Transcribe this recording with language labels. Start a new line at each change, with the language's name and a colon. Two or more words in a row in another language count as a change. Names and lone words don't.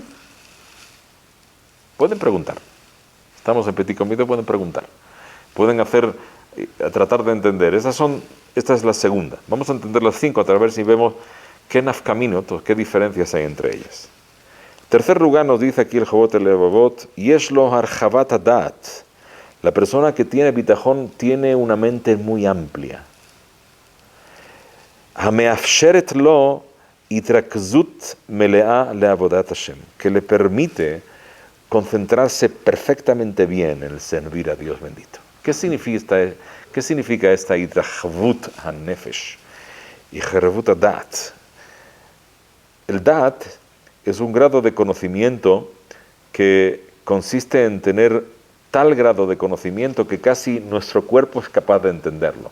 Spanish: Pueden preguntar. Estamos en Petit Comité, pueden preguntar. Pueden tratar de entender. Esta es la segunda. Vamos a entender las 5 a través si vemos qué nafkaminot, qué diferencias hay entre ellas. Tercer lugar nos dice aquí el Jobot el Levavot,
Hebrew: יש לו הרחבת הדעת.
Spanish: La persona que tiene bitajón tiene una mente muy amplia.
Hebrew: המאפשרת לו התרכזות מלאה לעבודת השם,
Spanish: que le permite concentrarse perfectamente bien en el servir a Dios bendito. ¿Qué significa esta
Hebrew: התרחבות הנפש? Y רחבות הדעת.
Spanish: El dat es un grado de conocimiento que consiste en tener tal grado de conocimiento que casi nuestro cuerpo es capaz de entenderlo.